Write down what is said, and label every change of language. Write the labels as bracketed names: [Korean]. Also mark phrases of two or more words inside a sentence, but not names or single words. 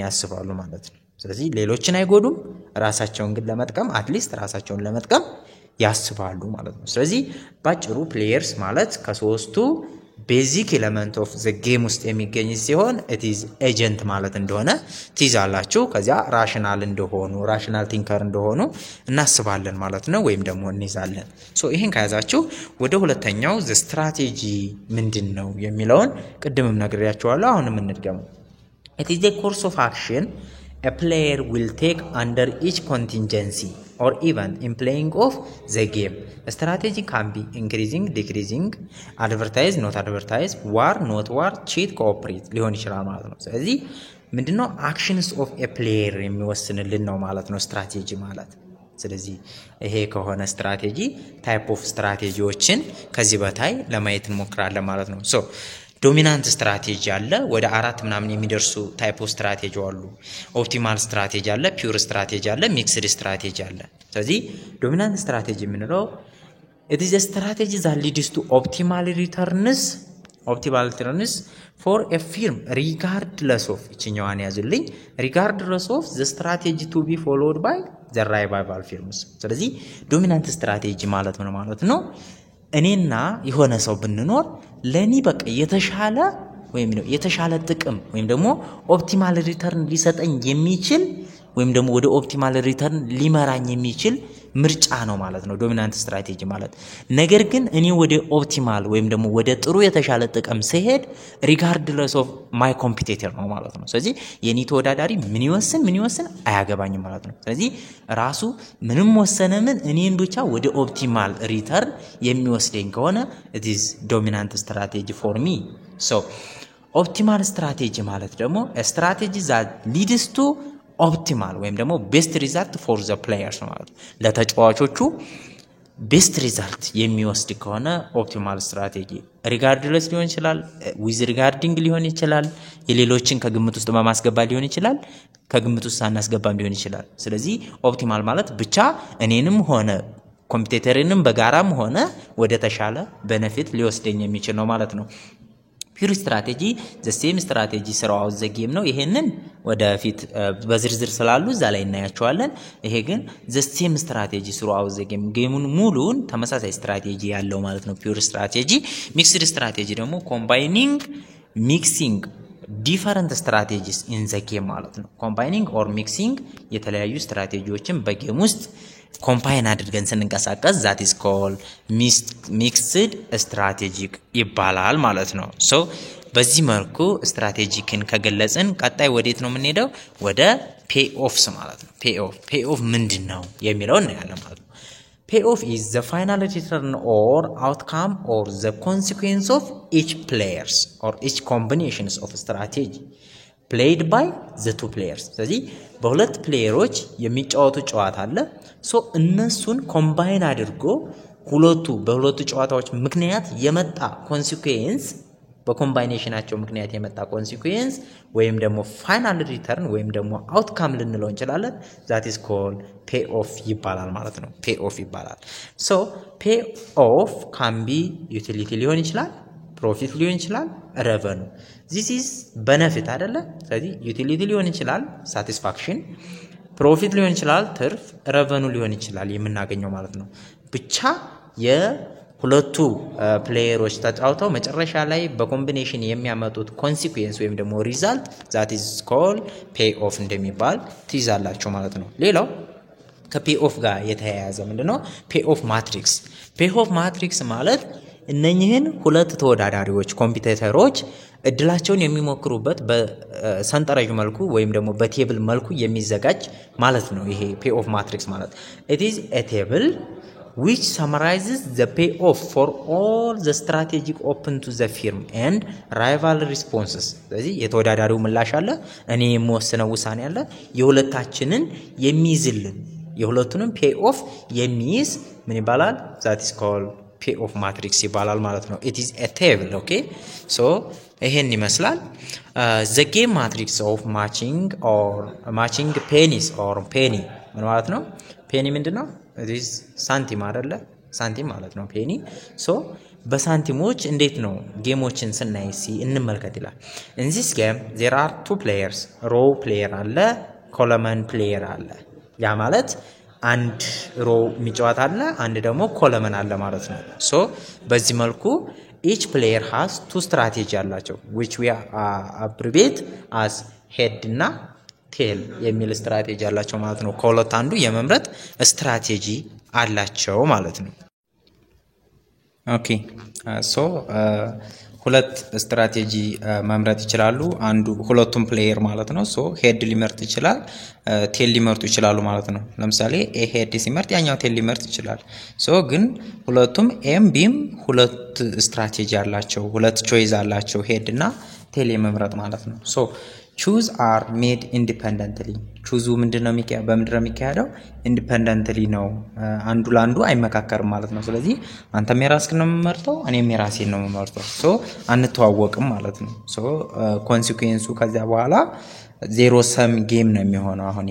[Amharic] ያስባሉ ማለት ነው ስለዚህ ሌሎችን አይጎዱም ራሳቸውን ግን ለመጥቀም አትሊስት ራሳቸውን ለመጥቀም ያስባሉ ማለት ነው ስለዚህ ባጭሩ ፕሌየርስ ማለት ከሶስቱ [English] basic element of the game [Amharic] ውስጥ የሚገኝ ሲሆን [English] it is agent [Amharic] ማለት እንደሆነ ትይዛላችሁ ከዚያ ራሽናል እንደሆኑ [English] rational thinker [Amharic] እንደሆኑ እናስባለን ማለት ነው ወይም ደግሞ እንይዛለን ሶ ይሄን ከያዛችሁ ወደ ሁለተኛው ዘ ስትራቴጂ ምንድነው የሚለውን ቅድምም ነግሬያችኋለሁ አሁንም እንድገመው [English] it is the course of action a player will take under each contingency or event in playing of the game. A strategy can be increasing, decreasing, advertise, not advertise, war, not war, cheat, cooperate. [Amharic] ሊሆን ይችላል ማለት ነው ስለዚህ ምንድነው [English] actions of a player [Amharic] የሚወስንልን ነው ማለት ነው ስትራቴጂ ማለት ስለዚህ ይሄ ከሆነ [English] strategy type of [Amharic] ስትራቴጂዎችን ከዚህ በታይ ለማየት እንሞክራለን ማለት ነው [English] so dominant strategy [Amharic] አለ ወደ አራት ምናምን የሚደርሱ [English] type of strategy [Amharic] አሉ [English] optimal strategy [Amharic] አለ [English] pure strategy [Amharic] አለ [English] mixed strategy [Amharic] አለ ስለዚህ [English] dominant strategy [Amharic] ምንለው [English] it is a strategy that leads to optimal returns for a firm regardless of [Amharic] እቺኛዋን ያዙልኝ [English] regardless of the strategy to be followed by the rival firms [Amharic] ስለዚህ [English] dominant strategy [Amharic] ማለት ምን ማለት ነው እኔና የሆነ ሰው ብንኖር ለኔ በቃ የተሻለ ወይም ነው የተሻለ ጥቅም ወይም ደግሞ [English] optimal return [Amharic] ሊሰጠኝ የሚችል ወይም ደግሞ ወደ [English] optimal return [Amharic] ሊመራኝ የሚችል ምርጫ ነው ማለት ነው [English] dominant strategy [Amharic] ማለት ነገር ግን እኔ ወደ ኦፕቲማል ወይም ደግሞ ወደ ጥሩ የተሻለ ጥቅም ሲሄድ [English] regardless of my competitor [Amharic] ነው ማለት ነው ስለዚህ የኔ ተወዳዳሪ ምን ይወስን አያገባኝም ማለት ነው ስለዚህ ራሱ ምንም ወሰነ ምን እኔን ብቻ ወደ [English] optimal return [Amharic] የሚወስደኝ ከሆነ [English] it is dominant strategy for me so optimal strategy [Amharic] ማለት ደግሞ [English] a strategy that leads to optimal [Amharic] ወይም ደግሞ [English] best result for the players [Amharic] ማለት ለተጫዋቾቹ [English] best result [Amharic] የሚወስድ ከሆነ [English] optimal strategy regardless [Amharic] ሊሆን ይችላል [English] with regarding [Amharic] ሊሆን ይችላል የሌሎችን ከግምት ውስጥ በማስገባት ሊሆን ይችላል ከግምት ውስጥ ሳናስገባም ሊሆን ይችላል ስለዚህ optimal ማለት ብቻ እኔንም ሆነ ኮምፒቲተርንም በጋራም ሆነ ወደ ተሻለ benefit ሊወስደኝ የሚችል ነው ማለት ነው [English] pure strategy the same strategy throughout the game [Amharic] ነው ይሄንን ወደፊት በዝርዝር ስላሉ እዛ ላይ እናያቸዋለን ይሄ ግን [English] the same strategy throughout the game [Amharic] ጌሙን ሙሉን ተመሳሳይ ስትራቴጂ ያለው ማለት ነው [English] pure strategy mixed strategy [Amharic] ደግሞ [English] mixing different strategies in the game [Amharic] ማለት ነው [English] combining or mixing [Amharic] የተለያዩ ስትራቴጂዎችን በጌም ውስጥ ኮምባይን አድርገን ስንንቀሳቀስ [English] that is called mixed strategic [Amharic] ይባላል ማለት ነው ሶ በዚህ መልኩ ስትራቴጂክን ከገለጽን ቀጣይ ወዴት ነው የምንሄደው ወደ [English] payoffs [Amharic] ማለት ነው [English] payoff [Amharic] ምንድነው የሚለው እናያለን ማለት ነው [English] payoff is the final return or outcome or the consequence of each players or each combinations of strategy played by the two players [Amharic] ስለዚህ በሁለት ፕሌየሮች የሚጫወቱ ጨዋታ አለ ሶ እነሱን ኮምባይን አድርጎ በሁለቱ ጨዋታዎች ምክንያት የመጣ ኮንሲኩዌንስ በኮምባይኔሽናቸው ምክንያት የመጣ ኮንሲኩዌንስ ወይም ደግሞ [English] final return [Amharic] ወይም ደግሞ አውትካም ልንለው እንችላለን [English] that is called payoff [Amharic] ይባላል ማለት ነው payoff ይባላል [English] so payoff can be utility [Amharic] ሊሆን ይችላል ፕሮፊት ሊሆን ይችላል [English] revenue this is benefit [Amharic] አይደለ ስለዚህ utility ሊሆን ይችላል satisfaction ፕሮፊት ሊሆን ይችላል ትርፍ ረቨኑ ሊሆን ይችላል የምናገኘው ማለት ነው ብቻ የሁለቱ ፕሌየሮች ተጫውተው መጨረሻ ላይ በኮምቢኔሽን የሚያመጡት ኮንሲኩዌንስ ወይም ደግሞ ሪዛልት [English] that is called payoff [Amharic] እንደሚባል ትይዛላችሁ ማለት ነው ሌላው ከፔኦፍ ጋር የተያያዘ ምንድነው [English] payoff matrix [Amharic] ማለት እነኚህን ሁለት ተወዳዳሪዎች ኮምፒቲተሮች እድላቸውን የሚሞክሩበት በሰንጠረዥ መልኩ ወይም ደግሞ በቴብል መልኩ የሚዘጋጅ ማለት ነው ይሄ payoff [English] matrix ማለት it is a table which summarizes the payoff for all the strategic open to the firm and rival responses [Amharic] ስለዚህ የተወዳዳሪው ምላሽ አለ እኔ የምወስነው ውሳኔ አለ የሁለታችንን የሚይዝልን የሁለቱንም [English] payoff [Amharic] የሚይዝ ምን ይባላል [English] that is called payoff matrix [Amharic] ይባላል ማለት ነው [English] it is a table okay so [Amharic] ይሄን ይመስላል [English] the game matrix of matching pennies [Amharic] or penny ምን ማለት ነው penny ምንድነው [English] it is [Amharic] ሳንቲም አይደለ ሳንቲም ማለት ነው [English] penny so [Amharic] በሳንቲሞች እንዴት ነው ጌሞችን ስናይሲ እንመልከት ይላል [English] in this game there are two players row player [Amharic] አለ [English] column player [Amharic] አለ ያ ማለት አንድ ሮው የሚጫወት አለ አንድ ደግሞ ኮለመን አለ ማለት ነው [English] so በዚህ [Amharic] መልኩ [English] each player has two strategy [Amharic] አላቸው [English] which we abbreviate as head [Amharic] እና tail የሚል ስትራቴጂ አላቸው ማለት ነው ከሁለት አንዱ የመምረጥ ስትራቴጂ አላቸው ማለት ነው ኦኬ so ሁለት ስትራቴጂ መምረጥ ይችላሉ አንዱ ሁለቱም ፕሌየር ማለት ነው ሶ ሄድ ሊመርጥ ይችላል ቴል ሊመርጡ ይችላሉ ማለት ነው ለምሳሌ ኤ ሄድ ሲመርጥ ያኛው ቴል ሊመርጥ ይችላል ሶ ግን ሁለቱም ኤም ቢም ሁለት ስትራቴጂ አላቸው ሁለት ቾይስ አላቸው ሄድ እና ቴል የመምረጥ ማለት ነው ሶ [English] choose are made independently choose [Amharic] ምንድነው በምንድነው የሚካሄደው independently ነው አንዱ ለአንዱ አይመካከርም ማለት ነው ስለዚህ አንተም የራስህን ነው የምመርጠው እኔም የራሴን ነው የምመርጠው ሶ አንተዋወቅም ማለት ነው ሶ ኮንሲኩዌንሱ ከዛ በኋላ [English] zero sum game [Amharic] ነው የሚሆነው አሁን